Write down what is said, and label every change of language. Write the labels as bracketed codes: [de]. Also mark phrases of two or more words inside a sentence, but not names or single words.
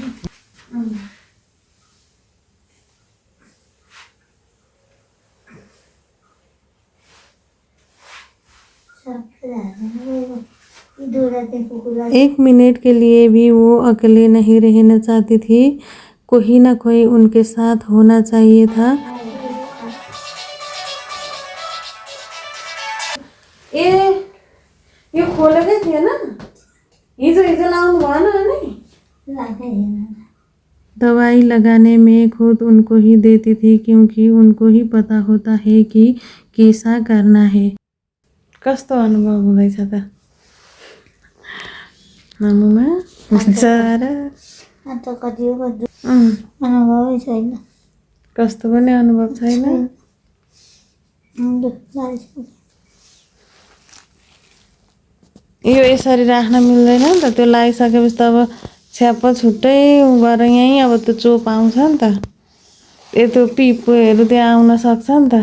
[hi] एक मिनट के लिए भी वो अकेले नहीं रहना चाहती थी, कोई ना कोई उनके साथ होना चाहिए था। [ne] ए यो खोलेकै थिएन, हिजो लाउनु भएन नि। [hi] दवाई लगाने में खुद उनको ही देती थी, क्योंकि उनको ही पता होता है कि कैसा करना है। [ne] कस्तो अनुभव हुँदैछ त मामुमा? बिचारा अनुभवै छैन। कस्तो पनि अनुभव छैन। यो यसरी राख्न मिल्दैन नि त, त्यो लगाइसकेपछि त अब छ्याप्प छुट्टै गरेर यहीँ अब त्यो चोप आउँछ नि त, त्यो पिपोहरू त्यहाँ आउन सक्छ नि त।